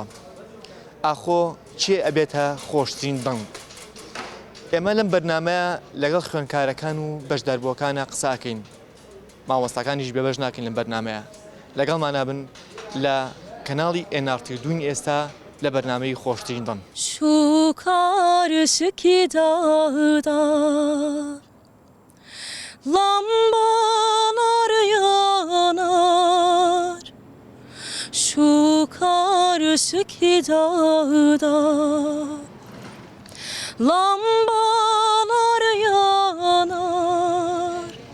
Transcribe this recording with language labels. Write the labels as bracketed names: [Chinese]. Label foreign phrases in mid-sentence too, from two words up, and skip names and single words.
[Central Kurdish] ئاخۆ چێ ئەبێتە خۆشترین دەنگ؟ ئێمە لەم بەرنامەیە لەگەڵ خوێندکارەکان و بەشداربووەکانە قساکەین. مامۆستاکانیش بێبەش ناکەین لەم بەرنامەیە. لەگەڵمانە بن لە کەناڵی NRT دوین ئێستا لە بەرنامەی خۆشترین دەنگ. [Turkish] Şu karşıki dağda lambalar yanar. Şu karşıki dağda lambalar yanar.